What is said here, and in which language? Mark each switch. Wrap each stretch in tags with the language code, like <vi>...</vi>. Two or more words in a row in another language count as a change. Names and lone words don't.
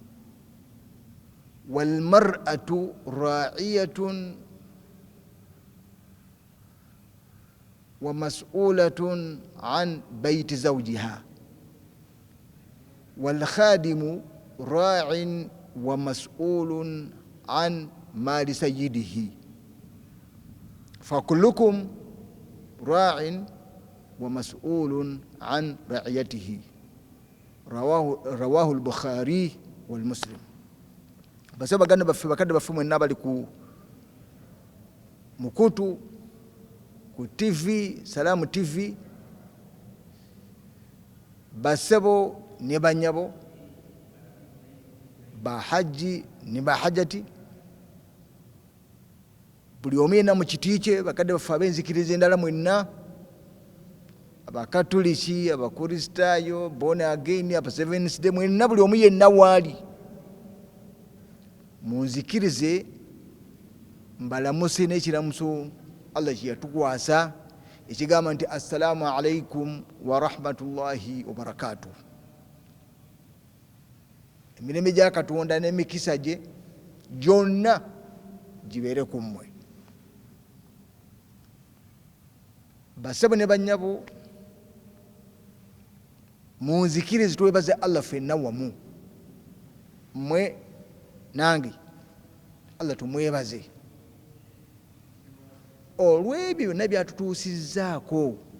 <ar>والمرأة راعية ومسؤولة عن بيت زوجها، والخادم راع ومسؤول عن مال سيده، فكلكم راع ومسؤول عن رعيته. رواه البخاري والمسلم.</ar> <lg>بس baganda baffe mwenna bali ku mukutu ku TV Salamu TV, basebo ne banyabo, bahaji ne bahajati, buli omu yenna mu kiti kye, bakadde baffe ab'enzikiriza endala mwenna, abakatuliki, abakristaayo,</lg> <en>born again,</en> <lg>aba Seventh Day, mwenna buli omu yenna waali munzikirize mbalamuse n'ekiramuso Allah kye yatukwasa ekigamba nti</lg> <ar>السلام عليكم ورحمة الله وبركاته.</ar> <lg>Emirembe gya Katonda n'emikisa gye gyonna gibeere ku mmwe. Basebo ne bannyabo, munzikirize twebaze Allah ffenna wamu, mmwe nange Allah tumwebaze olw'ebyo byonna byatutuusizzaako.</lg>